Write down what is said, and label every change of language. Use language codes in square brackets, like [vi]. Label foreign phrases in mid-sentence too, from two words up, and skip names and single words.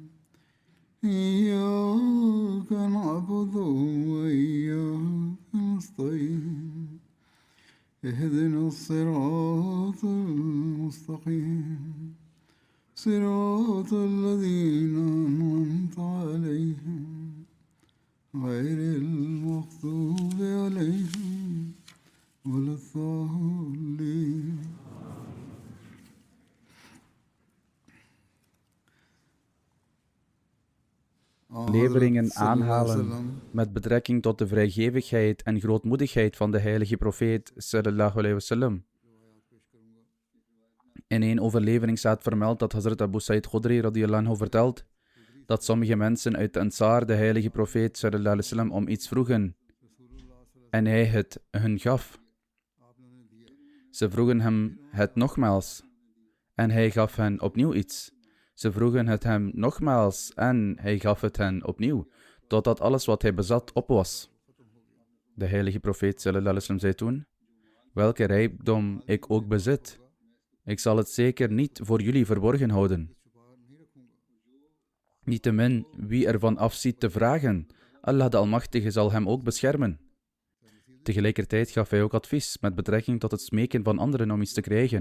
[ar] إياك نعبد وإياك نستعين اهدنا الصراط المستقيم صراط الذين أنعمت عليهم غير المغضوب عليهم ولا الضالين. [nl] Leveringen aanhalen met betrekking tot de vrijgevigheid en grootmoedigheid van de heilige profeet [ar] صلى الله عليه وسلم. [nl] In een overlevering staat vermeld dat Hazrat Abu Sa'id Khudri [ar] رضي الله عنه [nl] vertelt dat sommige mensen uit de Ansar de heilige profeet [ar] صلى الله عليه وسلم [nl] om iets vroegen en hij het hun gaf. Ze vroegen hem het nogmaals en hij gaf hen opnieuw iets. Ze vroegen het hem nogmaals en hij gaf het hen opnieuw, totdat alles wat hij bezat op was. De heilige profeet [ar] صلى الله عليه وسلم [nl] zei toen: welke rijkdom ik ook bezit, ik zal het zeker niet voor jullie verborgen houden. Niettemin, wie ervan afziet te vragen, Allah de Almachtige zal hem ook beschermen. Tegelijkertijd gaf hij ook advies met betrekking tot het smeken van anderen om iets te krijgen.